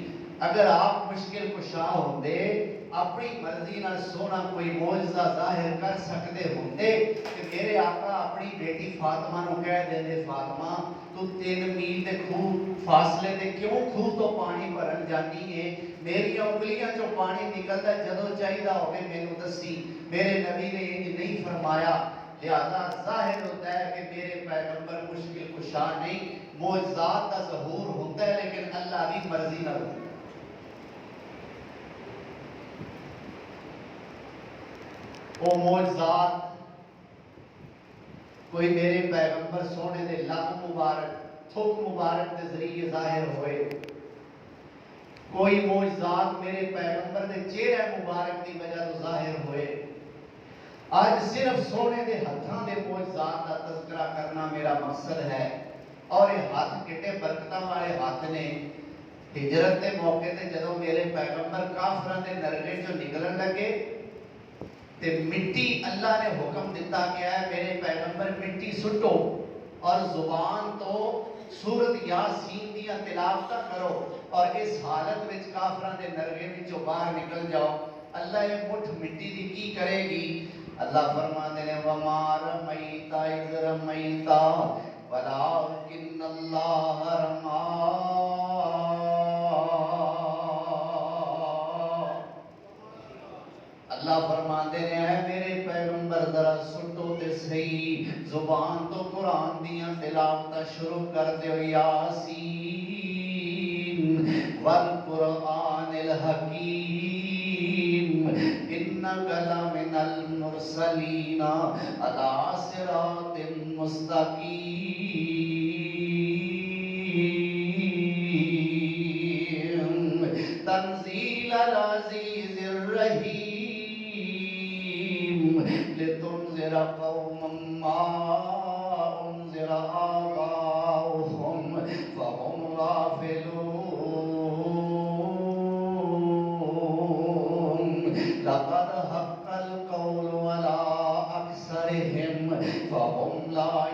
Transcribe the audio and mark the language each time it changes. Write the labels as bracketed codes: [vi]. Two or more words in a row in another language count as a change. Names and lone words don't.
[pa] اگر آپ مشکل کشا ہوندے اپنی مرضی نہ سونا کوئی معجزہ ظاہر کر سکتے ہوندے کہ میرے آقا اپنی بیٹی فاطمہ نو کہہ دے فاطمہ تو 3 میل دے کھو فاصلے دے کیوں کھو تو پانی بھرن جانی ہے، میری انگلیاں چوں پانی نکلدا جدوں چاہیدا ہوے مینوں دسی۔ [ur] میرے نبی نے انج نہیں فرمایا، لہذا ظاہر ہوتا ہے کہ میرے پیغمبر مشکل کشا نہیں، معجزات کا ظہور ہوتا ہے لیکن اللہ کی مرضی نہ ہوتا ہے۔ وہ معجزات کوئی میرے پیغمبر سونے دے لب مبارک تھوک مبارک کے ذریعے ظاہر ہوئے، کوئی معجزات میرے پیغمبر دے چہرے مبارک کی وجہ تو ظاہر ہوئے۔ آج صرف سونے دے ہتھاں دے معجزات کا تذکرہ کرنا میرا مقصد ہے، اور یہ ہاتھ کٹے برکتاں والے ہاتھ نے۔ [pa] ہجرت کے موقع تے جدوں میرے پیغمبر کافراں دے نرگے چوں نکلن لگے تے مٹی اللہ نے حکم دیتا گیا ہے میرے پیغمبر مٹی سٹو، اور زبان تو سورت یاسین دیا تلاوت کرو اور اس حالت وچ کافراں دے نرگے وچوں باہر نکل جاؤ. اللہ یہ مٹھ مٹی دی کی کرے گی؟ [ur] اللہ فرماتے ہیں [ar] وَمَا رَمَيْتَ إِذْ رَمَيْتَ وَلَٰكِنَّ اللَّهَ رَمَىٰ. [pa] اللہ فرماتے ہیں اے میرے پیغمبر ذرا سٹو تے صحیح، زبان تو قرآن دیاں تلاوت شروع کر دیو. [ar] یاسین والقرآن الحکیم انک لمن المرسلین علی صراط مستقیم تنزیل العزیز الرحیم لتنذر قوما ما انذر آباؤهم فهم غافلون لقد حق القول على أكثرهم فهم لا